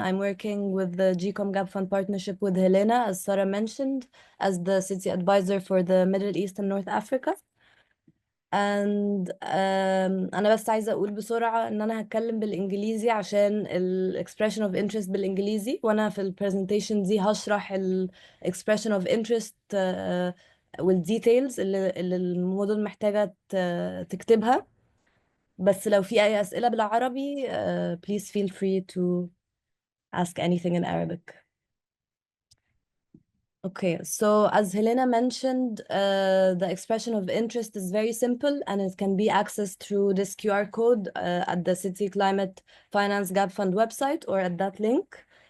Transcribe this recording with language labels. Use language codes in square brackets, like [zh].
[en] I'm working with the GCOM Gap Fund Partnership with Helena, as Sarah mentioned, as the city advisor for the Middle East and North Africa. [ar] And أنا بس عايزة أقول بسرعة إن أنا هتكلم بالإنجليزي عشان ال expression of interest بالإنجليزي، وأنا في ال presentation دي هشرح ال expression of interest وال details اللي المدن محتاجة تكتبها. بس لو في أي أسئلة بالعربي [en] please feel free to ask anything in Arabic. Okay, so as Helena mentioned, the expression of interest is very simple and it can be accessed through this QR code at the City Climate Finance Gap Fund website or at that link.